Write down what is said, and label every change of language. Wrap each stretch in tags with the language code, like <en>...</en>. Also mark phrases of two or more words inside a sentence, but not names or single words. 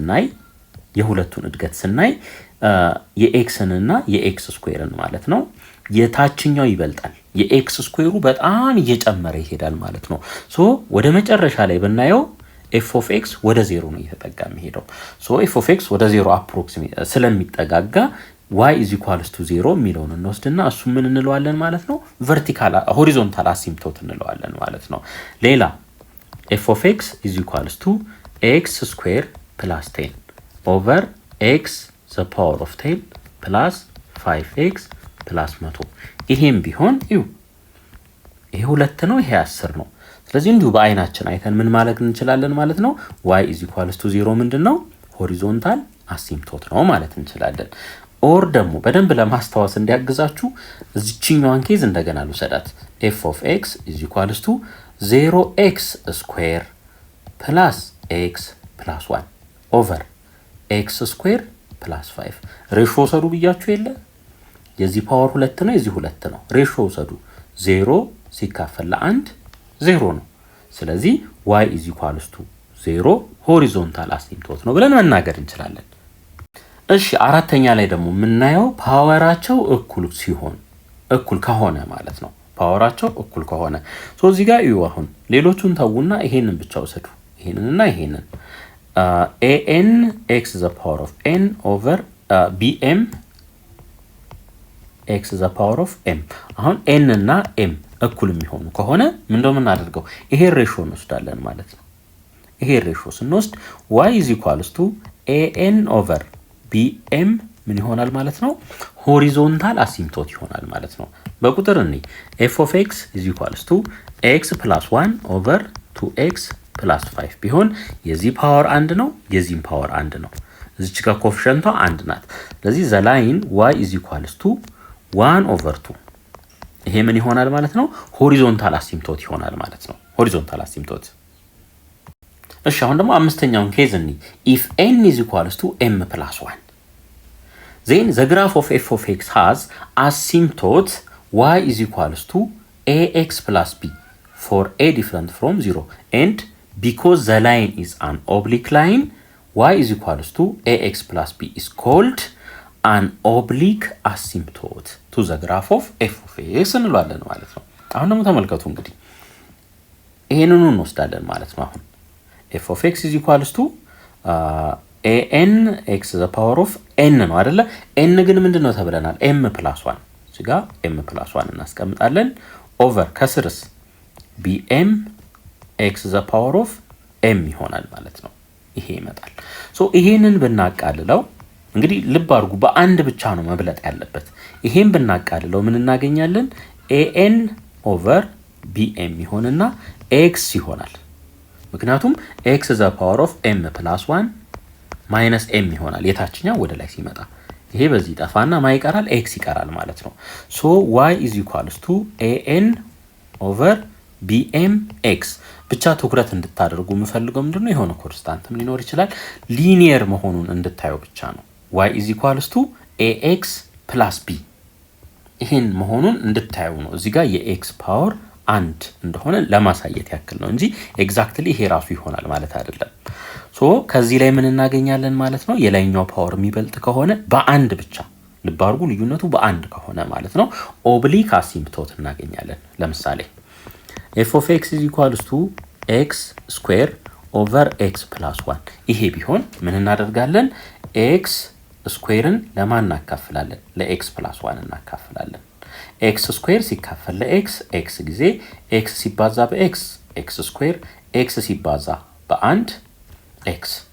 <am>ስናይ የኤክስንና የኤክስ ስኩዌርን ማለት ነው የታችኛው ይበልጣል። የኤክስ ስኩዌሩ በጣም እየጨመረ ይሄዳል ማለት ነው። ሶ ወደ መጨረሻ ላይ ብናየው</am> <en>f of x</en> <am>ወደ ዜሮ ነው እየተጠጋ የሚሄደው። ሶ</am> <en>f of x</en> <am>ወደ ዜሮ አፕሮክሲሜት ስለሚጠጋጋ</am> <en>y is equals to 0</en> <am>የሚለውን እንወስድና እሱ ምን እንለዋለን ማለት ነው?</am> <en>vertical horizontal asymptote</en> <am>እንለዋለን ማለት ነው። ሌላ</am> <en>f of x is equals to x square plus 10 over x the power of 10 plus 5x plus 100</en> <am>ይሄም ቢሆን ይሄ 2 ነው፣ ይሄ 10 ነው። ስለዚህ እንዲሁ በአይናችን አይተን ምን ማለት እንችላለን ማለት ነው?</am> <en>y is equals to 0</en> <am>ምንድነው?</am> <en>horizontal asymptote</en> <am>ነው ማለት እንችላለን። ኦር ደግሞ በደንብ ለማስታወስ እንዲያግዛችሁ እዚህኛዋን ኬዝ እንደገና ልውሰዳት።</am> <en>f of x is equals to 0x square plus x plus 1 over x square plus 5</en> <am>ሬሾ ውሰዱ ብያችሁ የለ? የዚህ ፓወር 2 ነው፣ የዚህ 2 ነው። ሬሾ ውሰዱ። 0 ሲካፈል ለ1 0 ነው። ስለዚህ</am> <en>y is equals to 0 horizontal asymptote</en> <am>ነው ብለን መናገር እንችላለን። እሺ አራተኛ ላይ ደግሞ የምናየው ፓወራቸው እኩል ከሆነ ማለት ነው። ፓወራቸው እኩል ከሆነ እዚህ ጋር እዩ። አሁን ሌሎቹን ተውና ይሄንን ብቻ ወሰዱ። ይሄንንና ይሄንን</am> <en>an x the power of n over bm x the power of m።</en> <am>አሁን n እና m እኩል የሚሆኑ ከሆነ ምንድነው የምናደርገው? ይሄ ሬሾ እንወስዳለን ማለት ነው። ይሄ ሬሾ ስንወስድ</am> <en>y is equals to an over bm</en> <am>ምን ይሆናል ማለት ነው?</am> <en>horizontal asymptote</en> <am>ይሆናል ማለት ነው። በቁጥር እኔ</am> <en>f of x is equals to x plus 1 over 2x plus 5</en> <am>ቢሆን የዚህ ፓወር 1 ነው፣ የዚህም ፓወር 1 ነው። እዚች ጋር ኮኤፊሺየንቷ 1 ናት። ስለዚህ</am> <en>the line y is equals to 1 over 2</en> <am>ይሄ ምን ይሆናል ማለት ነው?</am> <en>horizontal asymptote</en> <am>ይሆናል ማለት ነው።</am> <en>horizontal asymptote።</en> <am>እሺ አሁን ደግሞ አምስተኛውን ኬዝ እኔ</am> <en>if n is equals to m plus 1 then the graph of f of x has asymptote y is equals to ax plus b for a different from 0 and because the line is an oblique line y is equals to ax plus b is called an oblique asymptote to the graph of f of x</en> <am>እንለዋለን ማለት ነው። አሁን ደግሞ ተመልከቱ እንግዲህ ይሄንን እንወስዳለን ማለት ነው። አሁን</am> <en>f of x is equals to an x the power of n</en> <am>ነው አይደለ? n ግን ምንድነው ተብለናል?</am> <en>m plus 1</en> <am>እዚህ ጋር</am> <en>m plus 1</en> <am>እናስቀምጣለን ኦቨር ከስርስ</am> <en>bm x the power of m</en> <am>ይሆናል ማለት ነው። ይሄ ይመጣል። ሶ ይሄንን ብናቃልለው እንግዲህ ልብ አድርጉ፣ በአንድ ብቻ ነው መብለጥ ያለበት። ይሄን ብናቃልለው ምን እናገኛለን?</am> <en>an over bm</en> <am>ይሆንና x ይሆናል። ምክንያቱም</am> <en>x the power of m plus 1 minus m</en> <am>ይሆናል። የታችኛው ወደ ላይ ሲመጣ ይሄ በዚህ ጠፋና ማይቀራል x ይቀራል ማለት ነው። ሶ</am> <en>y is equals to an over bm x</en> <am>ብቻ ትኩረት እንድታደርጉ የምፈልገው ምንድነው የሆነ ኮንስታንትም ሊኖር ይችላል ሊኒየር መሆኑን እንድታዩ ብቻ ነው።</am> <en>y is equals to ax plus b</en> <am>ይሄን መሆኑን እንድታዩ ነው። እዚህ ጋር የx ፓወር 1 እንደሆነ ለማሳየት ያክል ነው እንጂ ኤግዛክትሊ ይሄ ራሱ ይሆናል ማለት አይደለም። ሶ ከዚህ ላይ ምን እናገኛለን ማለት ነው? የላይኛው ፓወር የሚበልጥ ከሆነ በአንድ ብቻ ልብ አድርጉ፣ ልዩነቱ በአንድ ከሆነ ማለት ነው ኦብሊክ አሲምቶት እናገኛለን። ለምሳሌ</am> <en>f of x is equals to x square over x plus 1</en> <am>ይሄ ቢሆን ምን እናደርጋለን? x ስኩዌርን ለማን እናካፍላለን? ለ</am> <en>x plus 1</en> <am>እናካፍላለን። x ስኩዌር ሲካፈል ለx x ጊዜ x ሲባዛ በx x ስኩዌር x ሲባዛ በ1 x</am>